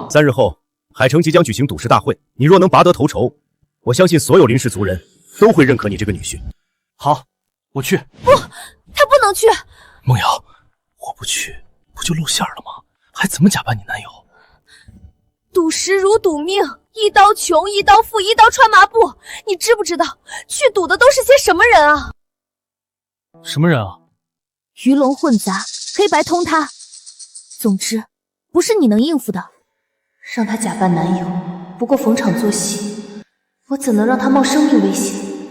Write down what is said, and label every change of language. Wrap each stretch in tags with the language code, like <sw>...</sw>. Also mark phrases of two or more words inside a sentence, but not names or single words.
<zh>？3 日後，海城即將舉行董事大會，你若能拔得頭籌，我相信所有林氏族人都會認可你這個女婿。好，我去。不，他不能去。夢瑤，我不去，不就露餡了嗎？還怎麼假扮你男友？賭石如賭命，一刀窮，一刀富，一刀穿麻布。你知不知道去賭的都是些什麼人啊？什么人啊？鱼龙混杂，黑白通他。总之，不是你能应付的。让他假扮男友，不过逢场作戏，我怎能让他冒生命危险？</zh>